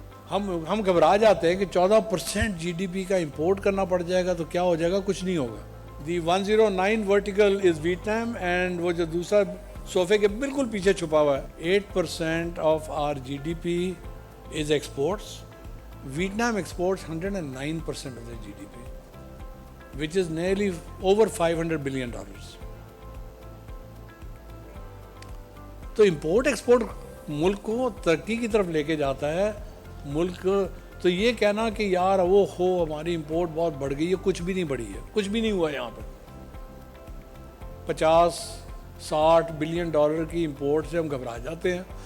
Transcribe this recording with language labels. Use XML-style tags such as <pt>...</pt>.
<ur>ہم گھبرا جاتے ہیں کہ 14% GDP کا امپورٹ کرنا پڑ جائے گا تو کیا ہو جائے گا, کچھ نہیں ہوگا.</ur> <en>the 109 vertical is Vietnam, and</en> <ur>وہ جو دوسرا صوفے کے بالکل پیچھے چھپا ہوا ہے,</ur> <en>8% of our GDP is exports. Vietnam exports 109% of their GDP, which is nearly over $500 billion.</en> <ur>تو امپورٹ ایکسپورٹ ملک کو ترقی کی طرف لے کے جاتا ہے. ملک تو یہ کہنا کہ یار وہ ہماری امپورٹ بہت بڑھ گئی ہے, کچھ بھی نہیں بڑھی ہے, کچھ بھی نہیں ہوا یہاں پہ. $50-60 بلین کی امپورٹ سے ہم گھبرا جاتے ہیں.</ur>